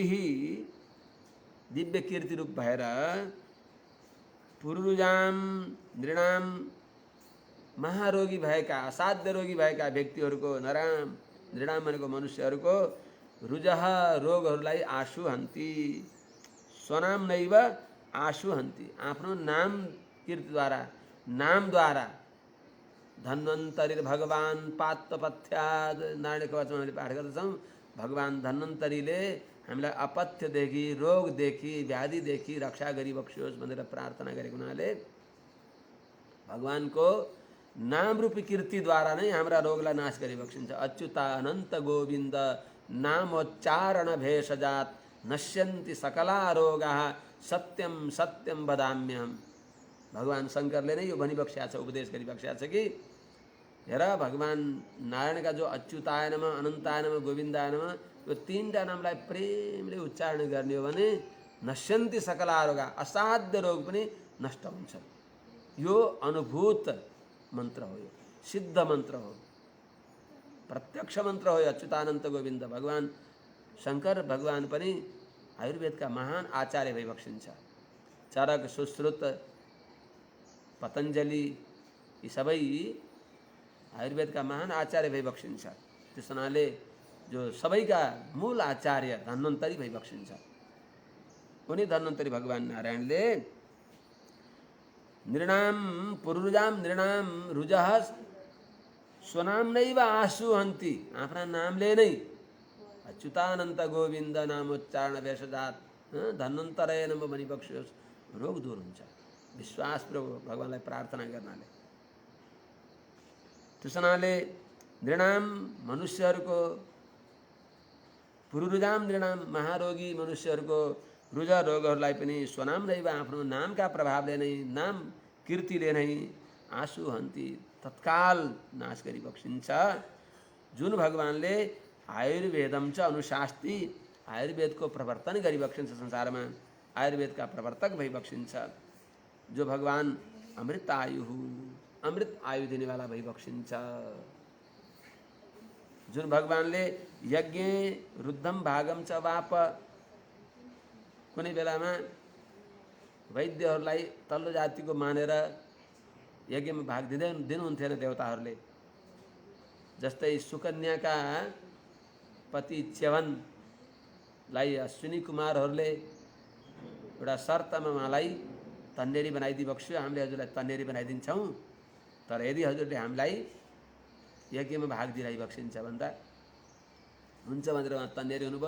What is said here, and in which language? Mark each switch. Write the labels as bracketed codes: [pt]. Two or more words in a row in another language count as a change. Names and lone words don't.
[ne] दिव्य कीर्ति रूप भएर [sa] पुरुरुजाम नृणाम [ne] महारोगी भएका असाध्य रोगी भएका व्यक्तिहरूको [sa] नराम नृणाम [ne] भनेको मनुष्यहरूको रुजह रोगहरूलाई [sa] आशु हन्ति स्वनाम नैव आशु हन्ति, [ne] आफ्नो नाम कीर्तिद्वारा नामद्वारा धन्वन्तरी भगवान पात्तपथ्याद नारायण कवचमा हामीले पाठ गर्दछौँ। भगवान धन्वन्तरीले हामीलाई अपथ्यदेखि रोगदेखि व्याधिदेखि रक्षा गरिबक्सियोस् भनेर प्रार्थना गरेको हुनाले भगवानको नाम रूपी कीर्तिद्वारा नै हाम्रा रोगलाई नाश गरिबक्सिन्छ। [sa] अच्युतानन्त गोविन्द नामोच्चारण भेषजात नश्यन्ति सकला रोगाः सत्यम सत्यम वदाम्यहम्। [ne] भगवान शंकरले नै यो भनिबक्स्या छ, उपदेश गरिबक्स्या छ कि हेर भगवान नारायणका जो [sa] अच्युताय नमः, अनन्ताय नमः, गोविन्दाय नमः, [ne] यो तीनटा नामलाई प्रेमले उच्चारण गर्ने हो भने [sa] नश्यन्ति सकला रोगा, [ne] असाध्य रोग पनि नष्ट हुन्छ। यो अनुभूत मन्त्र हो, यो सिद्ध मन्त्र हो, प्रत्यक्ष मन्त्र हो। अच्युतानन्त गोविन्द भगवान शंकर भगवान पनि आयुर्वेदका महान आचार्य भइबक्सिन्छ। चरक, सुश्रुत, पतञ्जलि यी सबै आयुर्वेदका महान आचार्य भइबक्सिन्छ। त्यस हुनाले जो सबैका मूल आचार्य धन्वन्तरी भइबक्सिन्छ। उनी धन्वन्तरी भगवान नारायणले [sa] नृणाम पुरुरुजाम नृणाम रुजः स्वनाम नैव आशु हन्ति, [ne] आफ्ना नामले नै [sa] अच्युतानन्त गोविन्द नामोच्चारण भेषजात धन्वन्तरय नमः [ne] भनिबक्सियोस्, रोग दूर हुन्छ। विश्वास भगवानलाई प्रार्थना गर्नाले। त्यस हुनाले नृणाम मनुष्यहरूको [sa] पुरुरुजाम नृणाम [ne] महारोगी मनुष्यहरूको रुज रोगहरूलाई पनि [sa] स्वनाम नैव [ne] आफ्नो नामका प्रभावले नै नाम कीर्तिले नै [sa] आशु हन्ति [ne] तत्काल नाश गरिबक्सिन्छ। जुन भगवानले [sa] आयुर्वेदम च अनुशास्ति, [ne] आयुर्वेदको प्रवर्तन गरिबक्सिन्छ, संसारमा आयुर्वेदका प्रवर्तक भइबक्सिन्छ। जो भगवान अमृत आयु, अमृत आयु दिनेवाला भइबक्सिन्छ। जुन भगवानले [sa] यज्ञ रुद्धम भागम च वाप, [ne] कुनै बेलामा वैद्यहरूलाई तल्लो जातिको मानेर यज्ञमा भाग दिनुहुन्थेन देवताहरूले। जस्तै सुकन्याका पति च्यवन लाई अश्विनी कुमारहरूले एउटा शर्तमा उहाँलाई तन्नेरी बनाइदिबक्स्यो, हामीले हजुरलाई तन्नेरी बनाइदिन्छौँ, तर यदि हजुरले हामीलाई यज्ञमा भाग दिलाइबक्सिन्छ भन्दा हुन्छ भनेर उहाँ तन्नेरी हुनुभयो।